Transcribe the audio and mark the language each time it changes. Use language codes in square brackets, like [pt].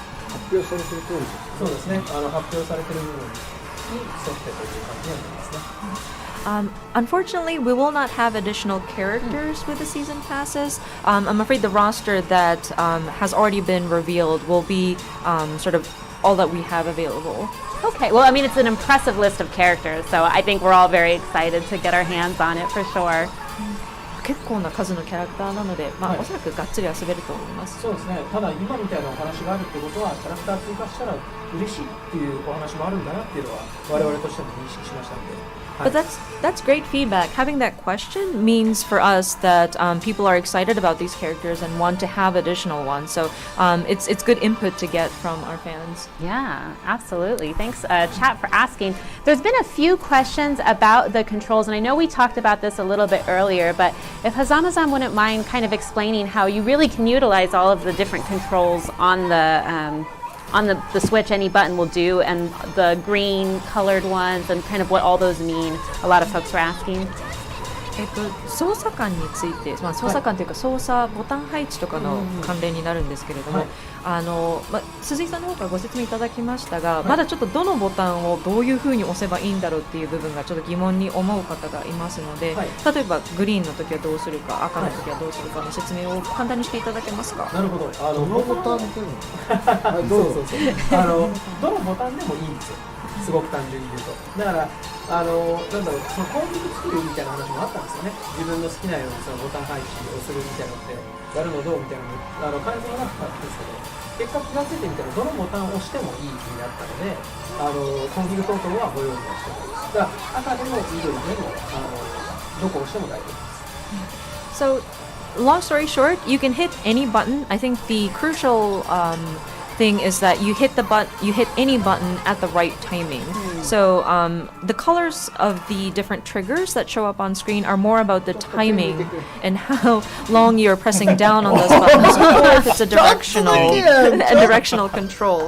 [ja] 発表されてる通りです。そうですね。発表されてる部分に沿ってという感じになりますね。 [en] Unfortunately, we will not have additional characters with the season passes. I'm afraid the roster that has already been revealed will be sort of all that we have available. Okay, well, I mean, it's an impressive list of characters, so I think we're all very excited to get our hands on it for sure. [ja] 結構な数のキャラクターなので、はいおそらくがっつり遊べると思います。そうですね。ただ今みたいなお話があるってことは、キャラクター追加したら嬉しいっていうお話もあるんだなっていうのは我々としても認識しましたので。 [en] But that's great feedback. Having that question means for us that people are excited about these characters and want to have additional ones. So it's good input to get from our fans. Yeah, absolutely. Thanks, chat, for asking. There's been a few questions about the controls, and I know we talked about this a little bit earlier, but if Hazama-san wouldn't mind kind of explaining how you really can utilize all of the different controls on the Switch, any button will do, and the green colored ones, and kind of what all those mean. A lot of folks were asking. [ja] 操作感について、操作感というか操作ボタン配置とかの関連になるんですけれども、鈴井さんの方からご説明いただきましたが、まだちょっとどのボタンをどういうふうに押せばいいんだろうっていう部分がちょっと疑問に思う方がいますので、例えばグリーンの時はどうするか、赤の時はどうするかの説明を簡単にしていただけますか。なるほど。どのボタンでもはい、どうぞ。どのボタンでもいいんですよ。すごく単純に言うと。だからなんだろう、そのコンビニ作るみたいな話もあったんですよね。自分の好きなようにそのボタン配置をするみたいなのってやるのどうみたいなの改善はなかったんですけど、結果気がついてみたらどのボタンを押してもいい風になったので、コンフィグ等々はご用意はしております。だから赤でも緑でもどこを押しても大丈夫です。 [en] So, long story short, you can hit any button. I think the crucial thing is that you hit any button at the right timing. So the colors of the different triggers that show up on screen are more about the timing and how long you're pressing down on those buttons, or if it's a directional control.